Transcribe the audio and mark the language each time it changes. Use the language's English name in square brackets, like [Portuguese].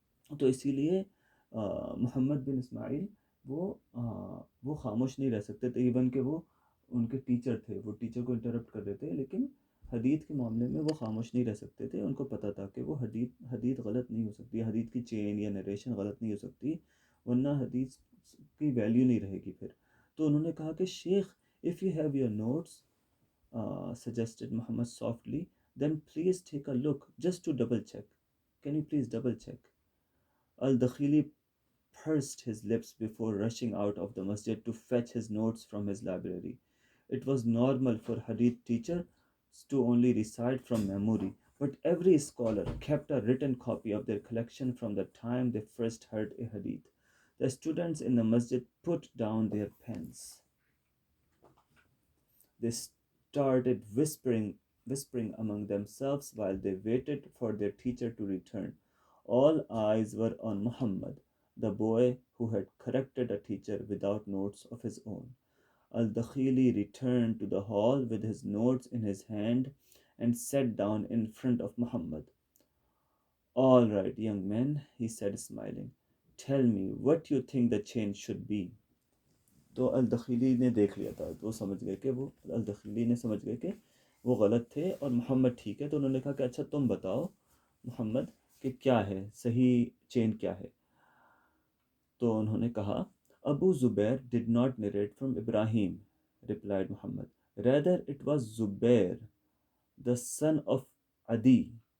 [Urdu] تو اسی لیے محمد بن اسماعیل وہ خاموش نہیں رہ سکتے تھے. ایون کہ وہ ان کے ٹیچر تھے، وہ ٹیچر کو انٹرپٹ کر دیتے، لیکن حدیث کے معاملے میں وہ خاموش نہیں رہ سکتے تھے. ان کو پتہ تھا کہ وہ حدیث غلط نہیں ہو سکتی، حدیث کی چین یا نریشن غلط نہیں ہو سکتی، ورنہ حدیث کی ویلیو نہیں رہے گی پھر. تو انہوں نے کہا کہ شیخ [English] if you have your notes, suggested Muhammad softly, then please take a look just to double check. Can you please double check? Al-Dakhili pursed his lips before rushing out of the masjid to fetch his notes from his library. It was normal for hadith teachers to only recite from memory, but every scholar kept a written copy of their collection from the time they first heard a hadith. The students in the masjid put down their pens. They started whispering among themselves while they waited for their teacher to return. All eyes were on Muhammad, the boy who had corrected a teacher without notes of his own. Al-Dakhili returned to the hall with his notes in his hand and sat down in front of Muhammad. All right, young man, he said, smiling. Tell me what you think the change should be. [Urdu] تو الدخیلی نے دیکھ لیا تھا، وہ سمجھ گئے کہ الدخیلی نے سمجھ گئے کہ وہ غلط تھے اور محمد ٹھیک ہے. تو انہوں نے کہا کہ اچھا تم بتاؤ محمد کہ کیا ہے صحیح چین کیا ہے. تو انہوں نے کہا [English] Abu Zubair did not narrate from Ibrahim, replied Muhammad. Rather it was Zubair, the son of Adi.